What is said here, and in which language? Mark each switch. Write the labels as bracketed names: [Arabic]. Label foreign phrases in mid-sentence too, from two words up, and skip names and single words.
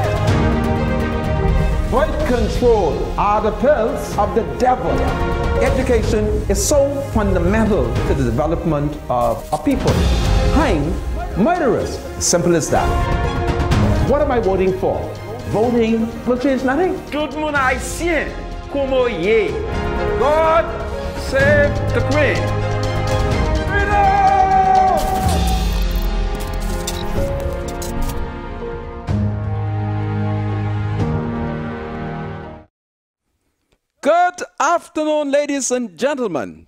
[English] Birth control are the pills of the devil. Education is so fundamental to the development of a people. I'm murderous. Simple as that. What am I voting for? Voting will change nothing. [Haitian Creole] Tout moun haïtien, komo ye. [English] God save the Queen. Good afternoon, ladies and gentlemen.